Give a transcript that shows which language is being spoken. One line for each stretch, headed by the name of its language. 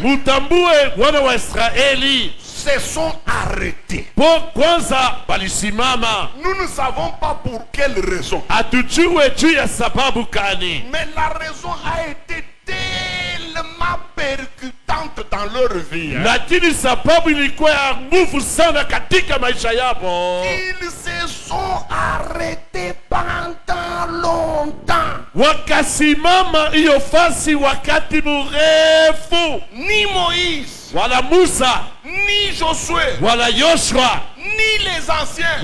Swahili: Mutambue wana wa Israeli
French: se sont arrêtés.
Swahili: po kwanza walisimama,
French: Nous ne savons pas pour quelle raison.
Swahili: hatujue juu ya sababu gani,
French: Mais la raison a été tellement percutante dans leur vie, hein.
Swahili: lakini sababu ilikuwa ya nguvu sana katika maisha yao.
French: Ils se sont arrêtés pendant longtemps.
Swahili: Wakasimama hiyo fasi wakati mrefu,
French: Ni Moïse,
Swahili: wala Musa
French: ni Josué,
Swahili: wala Yoshua
French: ni les anciens,